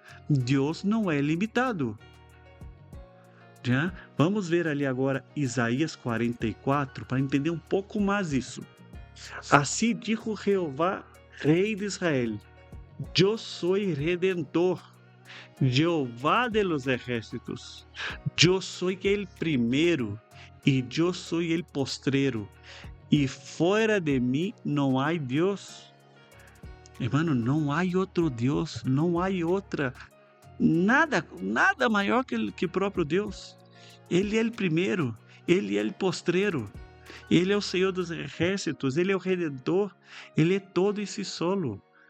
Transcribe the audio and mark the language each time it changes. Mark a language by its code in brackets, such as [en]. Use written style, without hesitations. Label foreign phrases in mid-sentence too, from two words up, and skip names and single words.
[pt] Deus não é limitado. Já? Vamos ver ali agora Isaías 44 para entender um pouco mais isso. Assim dijo Jeová, Rei de Israel: Eu sou redentor, Jeová [es] de los ejércitos. [pt] Eu sou el primeiro e eu sou el postrero. E fora de mim não há Deus. Hermano, não há outro Deus, não há outra, nada maior que o próprio Deus. Ele é o primeiro, ele é o postrero, ele é o Senhor dos exércitos, ele é o Redentor, ele é todo esse solo.